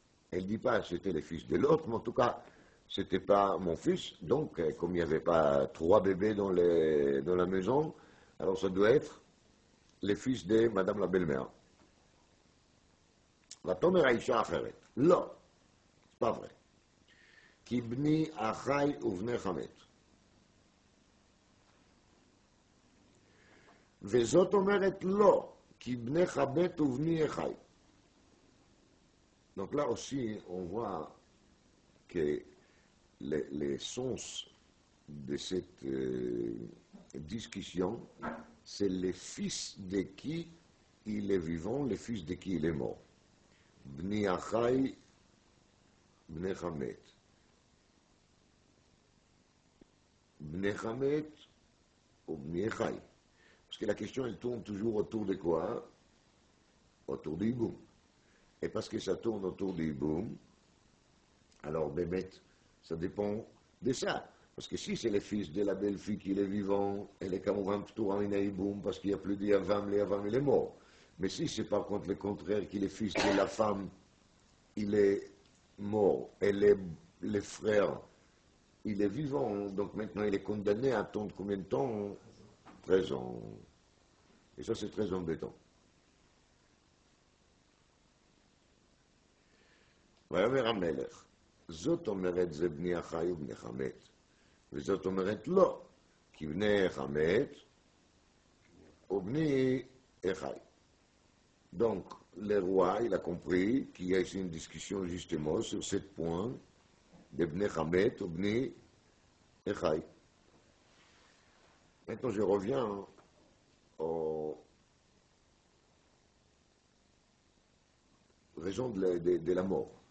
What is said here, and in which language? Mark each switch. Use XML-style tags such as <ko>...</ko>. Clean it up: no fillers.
<fr>Elle dit pas c'était le fils de l'autre, mais en tout cas, c'était pas mon fils. Donc, comme il n'y avait pas 3 bébés dans la maison, alors ça doit être le fils de Madame la belle-mère.</fr> <he>ותאמר האישה האחרת, לא,</he> <fr>pas vrai.</fr> <he>כי בני החי ובנך המת. וזאת אומרת לא, כי בנך מת ובני החי.</he> <fr>Donc là aussi, on voit que l'essence de cette discussion, c'est le fils de qui il est vivant, le fils de qui il est mort.</fr> <he>Bni achai, bnei chamet. Bnei chamet ou bnei chai.</he> <fr>Parce que la question, elle tourne toujours autour de quoi? Autour du hiboum. Et parce que ça tourne autour du hiboum, alors Bémet, ça dépend de ça. Parce que si c'est le fils de la belle-fille qui est vivant, elle est</fr> <he>כמובן פטורה מן היבום,</he> <fr>parce qu'il n'y a plus de Yavam, le Yavam il est mort. Mais si c'est par contre le contraire, qu'il est fils de la femme, il est mort, et le frère, il est vivant, donc maintenant il est condamné à attendre combien de temps? 13 ans. Et ça, c'est très embêtant.</fr> <he>ויאמר המלך, זאת אומרת זה בני החי ובני חמת, וזאת אומרת לא, כי בני חמת ובני החי.</he> <fr>Donc, le roi, il a compris qu'il y a ici une discussion justement sur ce point de</fr> <he>bnei chamet ou bnei echai.</he> <fr>Maintenant, je reviens aux raisons de la mort.</fr>